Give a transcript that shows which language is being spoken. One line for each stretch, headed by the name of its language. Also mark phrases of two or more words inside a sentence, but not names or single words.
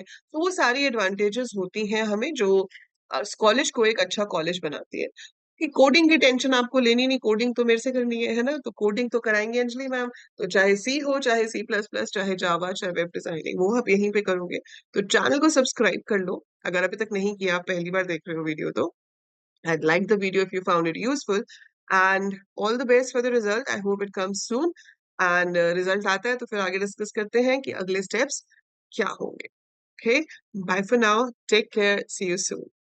Hindi: तो वो सारी एडवांटेजेस होती हैं हमें, जो कॉलेज को एक अच्छा कॉलेज बनाती है। कि कोडिंग की टेंशन आपको लेनी नहीं, कोडिंग तो मेरे से करनी है ना, तो कोडिंग तो कराएंगे अंजलि मैम। तो चाहे सी हो, चाहे C++, चाहे जावा, चाहे
English: web designing,
Hindi: वो आप यहीं पे करोगे। तो चैनल को सब्सक्राइब कर लो अगर अभी तक नहीं किया, आप पहली बार देख रहे हो वीडियो तो।
English: I'd like the video if you found it useful, and all the best for the result. I hope it comes soon. And result
Hindi: आता है तो फिर आगे डिस्कस करते हैं कि अगले स्टेप्स क्या होंगे।
English: Okay, bye for now. Take care. See you soon.